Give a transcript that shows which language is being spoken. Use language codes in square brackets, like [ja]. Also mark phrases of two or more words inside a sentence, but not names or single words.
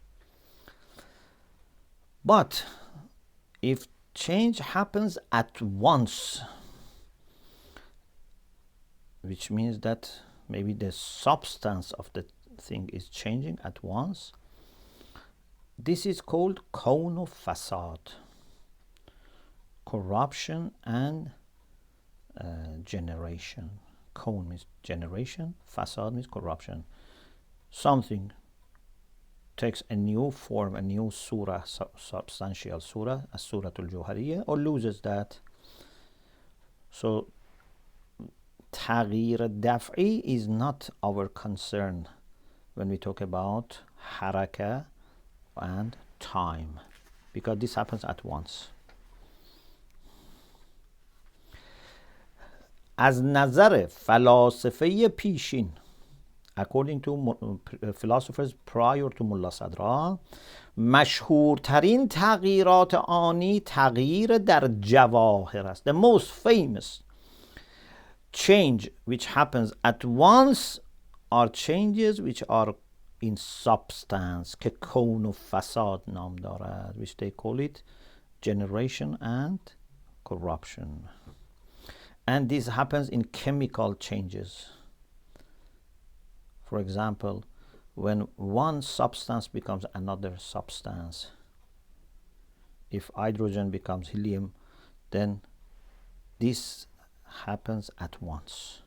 [en] But if change happens at once, which means that maybe the substance of the thing is changing at once, this is called [fa] کون و فساد, [en] corruption and generation. Kawn means generation, fasad means corruption. Something takes a new form, a new surah, substantial surah, a [ar] صورة الجوهرية, [en] or loses that. So [fa] تغییر دفعی [en] is not our concern when we talk about haraka and time, because this happens at once. [fa] از نظر فلاسفه پیشین, [en] according to philosophers prior to Mulla Sadra, [fa] مشهورترین تغییرات آنی تغییر در جواهر است. [en] The most famous change which happens at once are changes which are in substance, [fa] که کون و فساد نام دارد, [en] which they call it generation and corruption. And this happens in chemical changes. For example, when one substance becomes another substance, if hydrogen becomes helium, then this happens at once.